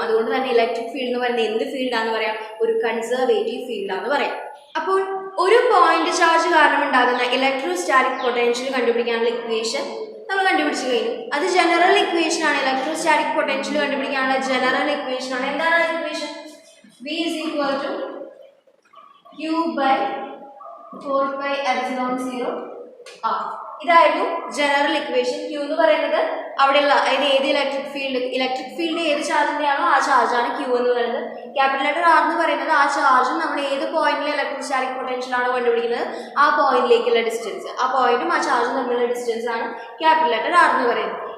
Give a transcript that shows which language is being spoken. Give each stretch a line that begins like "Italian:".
Malayalam: അതുകൊണ്ട് തന്നെ electric field എന്ന് പറയുന്നത് എന്ത് ഫീൽഡാന്ന് പറയാം? ഒരു കൺസർവേറ്റീവ് ഫീൽഡാന്ന് പറയാം. അപ്പോൾ ഒരു പോയിന്റ് ചാർജ് കാരണം ഉണ്ടാകുന്ന ഇലക്ട്രോസ്റ്റാറ്റിക് പൊട്ടൻഷ്യൽ കണ്ടുപിടിക്കാനുള്ള ഇക്വേഷൻ നമ്മൾ കണ്ടുപിടിച്ചു കഴിഞ്ഞു. അത് ജനറൽ ഇക്വേഷൻ ആണ്. ഇലക്ട്രോസ്റ്റാറ്റിക് പൊട്ടൻഷ്യൽ കണ്ടുപിടിക്കാനുള്ള ജനറൽ ഇക്വേഷൻ ആണ്. എന്താണ് ആ equation?
English: V is equal to Q by 4 pi epsilon 0 R.
Malayalam: ഇതായിരുന്നു ജനറൽ ഇക്വേഷൻ. Q എന്ന് പറയുന്നത് അവിടെയുള്ള, അതായത് ഏത് ഇലക്ട്രിക് ഫീൽഡ് ഏത് ചാർജിന്റെ ആണോ ആ ചാർജാണ് Q എന്ന് പറയുന്നത്. ക്യാപിറ്റൽ ലെറ്റർ R എന്ന് പറയുന്നത് ആ ചാർജും നമ്മൾ ഏത് പോയിന്റിൽ ഇലക്ട്രോസ്റ്റാറ്റിക് പൊട്ടൻഷ്യൽ ആണോ കണ്ടുപിടിക്കുന്നത് ആ പോയിന്റിലേക്കുള്ള ഡിസ്റ്റൻസ്, ആ പോയിന്റും ആ ചാർജും തമ്മിലുള്ള ഡിസ്റ്റൻസ് ആണ് ക്യാപിറ്റൽ ലെറ്റർ R എന്ന് പറയുന്നത്.